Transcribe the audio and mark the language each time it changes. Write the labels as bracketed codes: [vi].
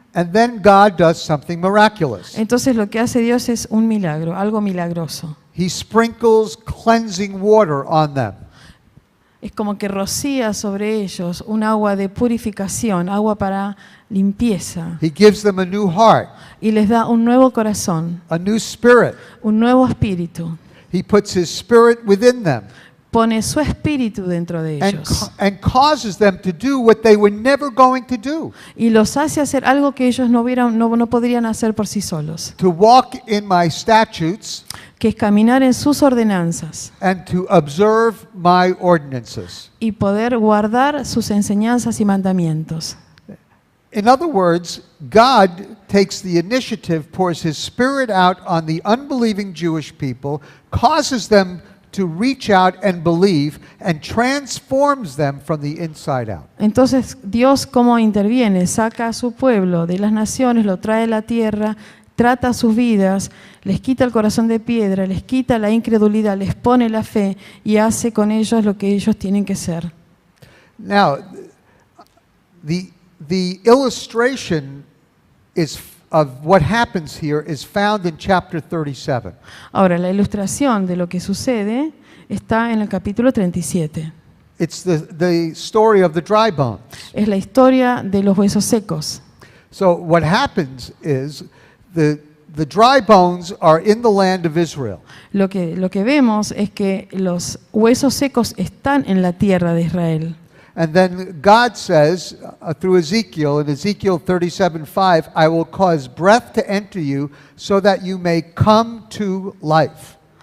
[en] And then God does something miraculous. [es] Entonces lo que hace Dios es un milagro, algo milagroso. [en] He sprinkles cleansing water on them. [es] Es como que rocía sobre ellos un agua de purificación, agua para limpieza. [en] He gives them a new heart, [es] Y les da un nuevo corazón, [en] a new spirit. [es] un nuevo espíritu. [en] He puts his spirit within them [es] Pone su espíritu dentro de ellos. [en] and causes them to do what they were never going to do, [es] Y los hace hacer algo que ellos no podrían hacer por sí solos. [en] to walk in my statutes [es] Que es caminar en sus ordenanzas. [en] and to observe my ordinances. [es] Y poder guardar sus enseñanzas y mandamientos. [en] In other words, God takes the initiative, pours his spirit out on the unbelieving Jewish people, causes them to reach out and believe, and transforms them from the inside out. [es] Entonces, Dios, ¿cómo interviene? Saca a su pueblo de las naciones, lo trae a la tierra, trata sus vidas, les quita el corazón de piedra, les quita la incredulidad, les pone la fe y hace con ellos lo que ellos tienen que ser. [en] Now, the illustration of what happens here is found in chapter 37. [es] Ahora, la ilustración de lo que sucede está en el capítulo 37. [en] It's the story of the dry bones. [es] Es la historia de los huesos secos. [en] So what happens is the dry bones are in the land of Israel. [es] Lo que vemos es que los huesos secos están en la tierra de Israel. [en] And then God says through Ezekiel, in Ezekiel 37:5, I will cause breath to enter you so that you may come to life.